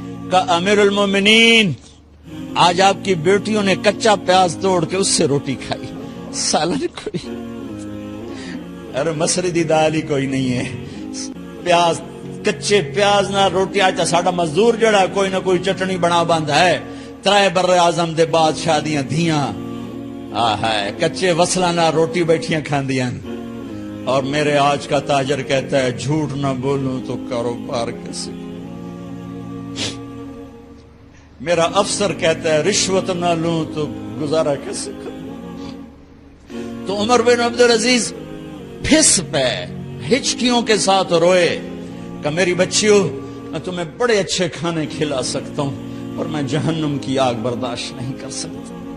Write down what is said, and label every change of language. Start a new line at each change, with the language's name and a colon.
Urdu: کہا امیر المومنین، آج آپ کی بیٹیوں نے کچا پیاز توڑ کے اس سے روٹی کھائی، سالن کوئی.
Punjabi: ارے مسری دی دال ہی کوئی نہیں ہے، پیاز، کچے پیاز نہ روٹی. آج ساڈا مزدور جڑا کوئی نہ کوئی چٹنی بنا بند ہے. 3 بر اعظم دے بادشاہ دیاں دھیاں کچے وصلہ نہ روٹی بیٹھیاں کھاندیاں.
Urdu: اور میرے آج کا تاجر کہتا ہے جھوٹ نہ بولوں تو کاروبار کیسے. میرا افسر کہتا ہے رشوت نہ لوں تو گزارا کیسے کروں. تو عمر بن عبدالعزیز پھس پہ ہچکیوں کے ساتھ روئے کہ میری بچیوں، میں تمہیں بڑے اچھے کھانے کھلا سکتا ہوں اور میں جہنم کی آگ برداشت نہیں کر سکتا.